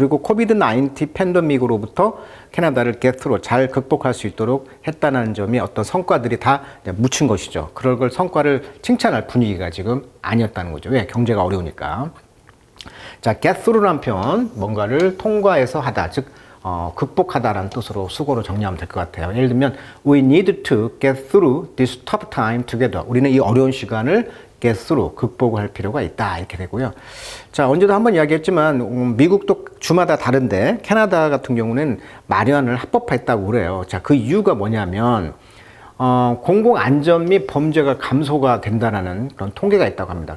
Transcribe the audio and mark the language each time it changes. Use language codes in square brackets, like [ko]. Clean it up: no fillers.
[ko] 그리고 COVID-19 팬데믹으로부터 캐나다를 get through, 잘 극복할 수 있도록 했다는 점이 어떤 성과들이 다 묻힌 것이죠. 그런 걸 성과를 칭찬할 분위기가 지금 아니었다는 거죠. 왜? 경제가 어려우니까. 자, get through라는 표현, 뭔가를 통과해서 하다, 즉 극복하다라는 뜻으로 수고로 정리하면 될 것 같아요. 예를 들면 [en] we need to get through this tough time together. [ko] 우리는 이 어려운 시간을 get through, 극복을 할 필요가 있다, 이렇게 되고요. 자, 언제도 한번 이야기했지만 미국도 주마다 다른데 캐나다 같은 경우는 마리화나를 합법화했다고 그래요. 자, 그 이유가 뭐냐면 공공안전 및 범죄가 감소가 된다는 그런 통계가 있다고 합니다.